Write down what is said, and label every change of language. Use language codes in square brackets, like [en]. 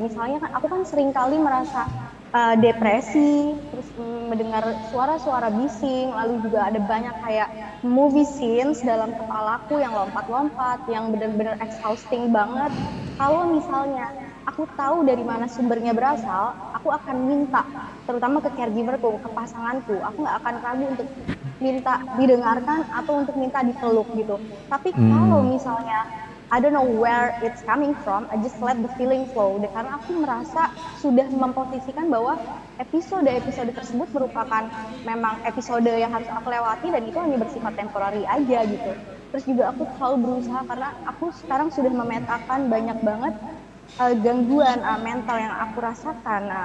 [id] Misalnya kan aku kan sering kali merasa depresi, terus mendengar suara-suara bising, lalu juga ada banyak kayak movie scenes dalam kepalaku yang lompat-lompat, yang benar-benar exhausting banget. Kalau misalnya aku tahu dari mana sumbernya berasal, aku akan minta, terutama ke caregiverku, ke pasanganku, aku nggak akan ragu untuk minta didengarkan atau untuk minta dipeluk gitu. Tapi kalau misalnya [en] I don't know where it's coming from, I just let the feeling flow. [id] Karena aku merasa sudah memposisikan bahwa episode-episode tersebut merupakan memang episode yang harus aku lewati dan itu hanya bersifat temporary aja gitu. Terus juga aku selalu berusaha karena aku sekarang sudah memetakan banyak banget gangguan mental yang aku rasakan.